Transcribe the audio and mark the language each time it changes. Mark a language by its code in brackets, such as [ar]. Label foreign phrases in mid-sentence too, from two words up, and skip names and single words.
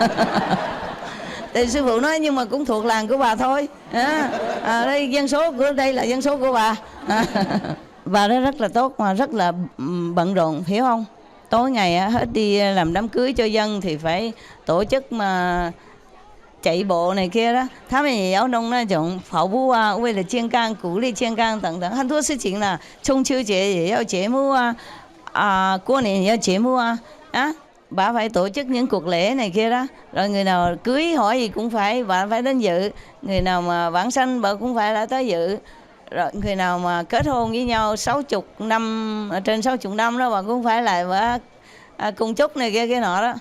[vi] Thì sư phụ nói nhưng mà cũng thuộc làng của bà thôi. Đây dân số của đây là dân số của bà. Bà đó rất là tốt mà rất là bận rộn, hiểu không? Tối ngày hết đi làm đám cưới cho dân thì phải tổ chức mà chạy bộ này kia đó， [zh] 他们也要弄那种跑步啊，为了健康，鼓励健康等等，很多事情啦。中秋节也要节目 [vi] 啊，过年也要节目 bà phải tổ chức những cuộc lễ này kia đó. Rồi người nào cưới hỏi gì cũng phải bà phải đến dự, người nào mà vãng sanh bà cũng phải là tới dự. Rồi người nào mà kết hôn với nhau 60 năm, trên 60 năm đó bà cũng phải lại bà cùng chúc này kia cái nọ đó.